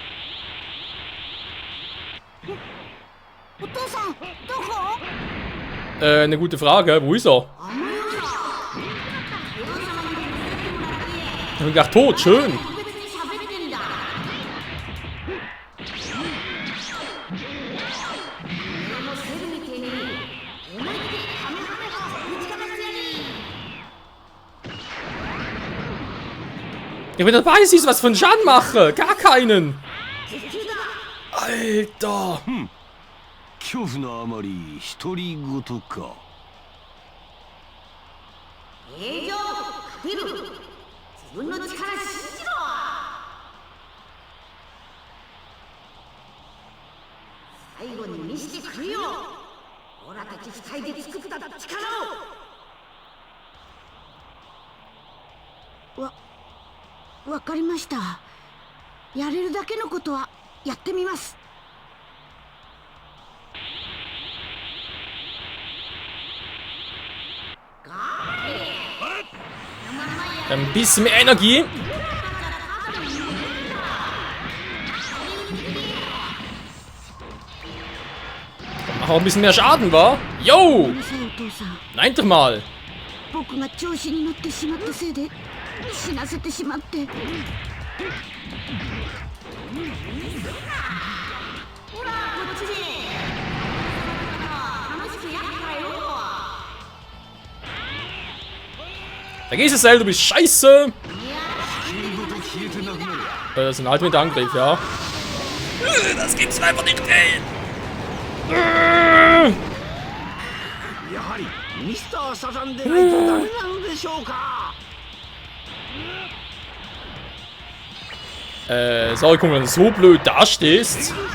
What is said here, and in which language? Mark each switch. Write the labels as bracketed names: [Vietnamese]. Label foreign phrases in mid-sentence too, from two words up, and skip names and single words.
[Japanese] お父さん、どこ？ [German] Eine gute Frage. Wo ist er? Ich hab gedacht, tot. Schön. Ja, wenn du dabei siehst, was für einen Schaden mache. Gar keinen. Alter. [Japanese] 恐怖のあまり独り言か。平常勝てる。自分の力信じろ。最後に見せてくれよ。オラたち二人で作った力を。わかりました。やれるだけのことはやってみます。 [German] Ein bisschen mehr Energie. Mach auch ein bisschen mehr Schaden, wa? Yo! Nein, doch mal. [Japanese] 僕が調子に乗ってしまったせいで死なせてしまって。ほら、こっちで。楽しくやったよ。 [German] Vergiss es, Cell, du bist scheiße! Das ist ein Ultimate-Angriff, ja. Das gibt's einfach nicht, ey! Sorry, guck mal, wenn du so blöd dastehst.